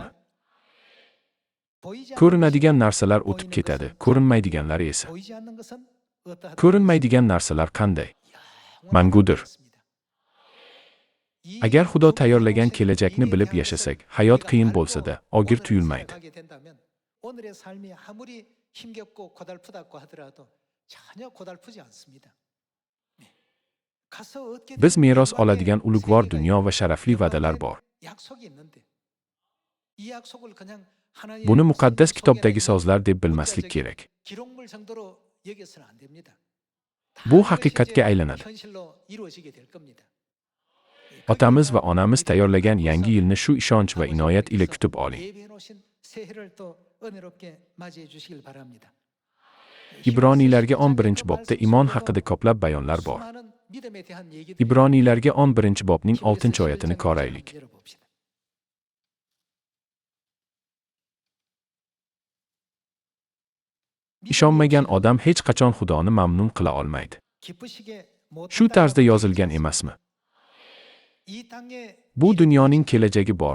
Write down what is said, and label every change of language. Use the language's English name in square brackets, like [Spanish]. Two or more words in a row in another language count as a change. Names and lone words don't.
[Uzbek] Ko'rinadigan narsalar o'tib ketadi, ko'rinmaydiganlari esa. Ko'rinmaydigan narsalar qanday? Mangudir. Agar Xudo tayyorlagan kelajakni bilib yashasak, hayot qiyin bo'lsa-da, og'ir tuyulmaydi. [Korean] 오늘의 삶이 아무리 힘겹고 고달프다고 하더라도 전혀 고달프지 않습니다. [Uzbek] Biz meros oladigan ulug'vor dunyo va sharafli va'dalar bor. Buni muqaddas kitobdagi so'zlar deb bilmaslik kerak. Bu haqiqatga aylanadi. Otamiz va onamiz tayyorlagan yangi yilni shu ishonch va inoyat ila kutib oling. Ibroniylarga 11-bobda iymon haqida ko'plab bayonlar bor. [Korean] 믿음에 대한 얘기들이 [Uzbek] Ibroniylarga 11-bobning KBS 6-oyatini [Korean] 11장을 [Uzbek] qoraylik. [Korean] 좀 열어봅시다. [Uzbek] Ishonmagan odam hech qachon Xudoni mamnun qila olmaydi. Shu tarzda yozilgan emasmi? Bu dunyoning kelajagi bor.